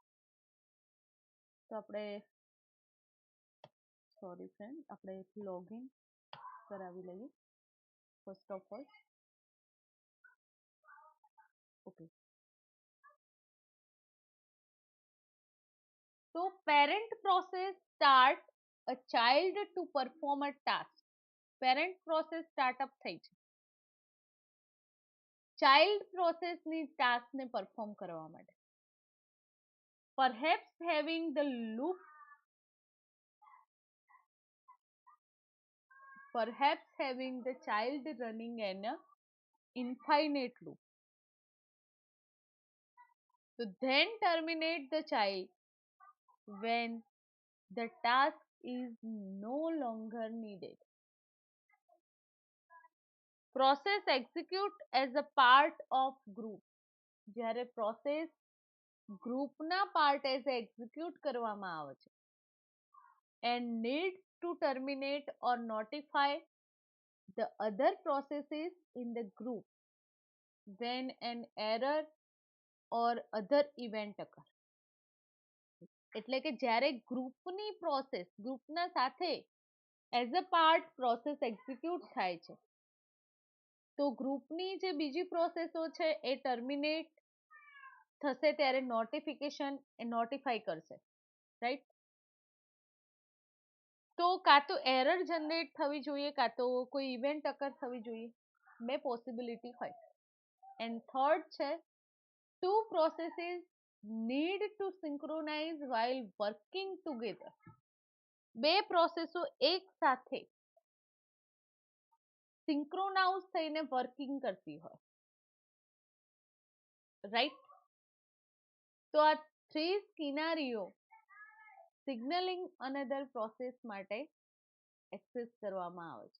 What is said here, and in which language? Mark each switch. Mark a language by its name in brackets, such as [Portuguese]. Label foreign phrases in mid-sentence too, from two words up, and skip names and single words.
[Gujarati] તો આપણે [English] sorry friend, [Gujarati] આપણે લોગિન કરાવી લઈએ [English] first of all. ઓકે, તો parent process start a child to perform a task. parent process startup [Gujarati] થઈ છે ચાઇલ્ડ પ્રોસેસની ટાસ્કને પરફોર્મ કરવા માટે. [English] perhaps having the loop perhaps having the child running an infinite loop. So then terminate the child when the task is no longer needed. Process execute as a part of group. [Gujarati] જ્યારે પ્રોસેસ ગ્રુપના પાર્ટ એઝ એક્ઝિક્યુટ કરવામાં આવે છે [English] and need to terminate or notify the other processes in the group when an error or other event occur. [Gujarati] એટલે કે જ્યારે ગ્રુપની પ્રોસેસ ગ્રુપના સાથે [English] as a part [Gujarati] પ્રોસેસ એક્ઝિક્યુટ થાય છે તો ગ્રુપની જે બીજી પ્રોસેસો છે એ ટર્મિનેટ થશે ત્યારે નોટિફિકેશન એ નોટિફાઈ કરશે, રાઈટ? તો કાં તો એરર જનરેટ થવી જોઈએ, કાં તો કોઈ ઇવેન્ટ અકર થવી જોઈએ. બે પોસિબિલિટી હોય. [English] and third [Gujarati] છે, [English] two processes need to synchronize while working together. [Gujarati] બે પ્રોસેસો એક સાથે સિંક્રોનાઉઝ થઈને વર્કિંગ કરતી હોય, રાઈટ? તો આ [English] three scenarios signaling another process [Gujarati] માટે એક્સેસ કરવામાં આવે છે.